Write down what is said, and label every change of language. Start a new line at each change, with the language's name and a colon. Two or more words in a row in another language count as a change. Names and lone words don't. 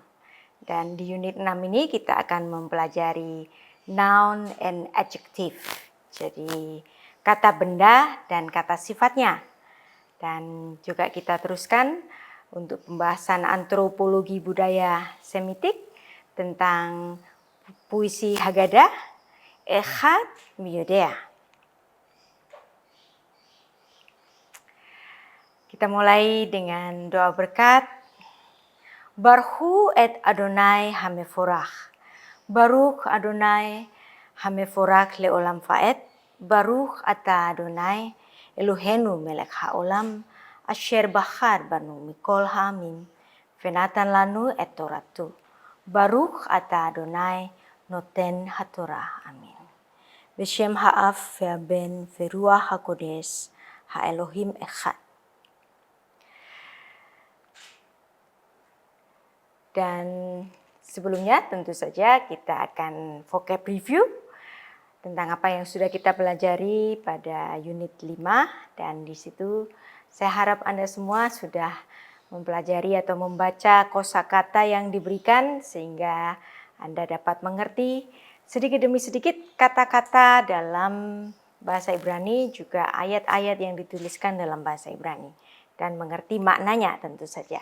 Indonesian: Dan di Unit 6 ini kita akan mempelajari
English: Noun and Adjective.
Indonesian: Jadi kata benda dan kata sifatnya. Dan juga kita teruskan untuk pembahasan antropologi budaya Semitik tentang puisi Haggadah, Echad Miyodea. Kita mulai dengan doa berkat.
Hebrew: ברכו את אדוני המבורך. ברוך אדוני המבורך לעולם ועד. ברוך אתה אדוני אלוהינו מלך העולם. אשר בחר בנו מכל העמים. ונתן לנו את תורתו. ברוך אתה אדוני נותן התורה. אמן. בשם האב והבן ורוח הקודש האלוהים אחד.
Indonesian: Dan sebelumnya tentu saja kita akan
English: vocab review
Indonesian: tentang apa yang sudah kita pelajari pada unit 5. Dan di situ saya harap Anda semua sudah mempelajari atau membaca kosakata yang diberikan sehingga Anda dapat mengerti sedikit demi sedikit kata-kata dalam bahasa Ibrani, juga ayat-ayat yang dituliskan dalam bahasa Ibrani dan mengerti maknanya tentu saja.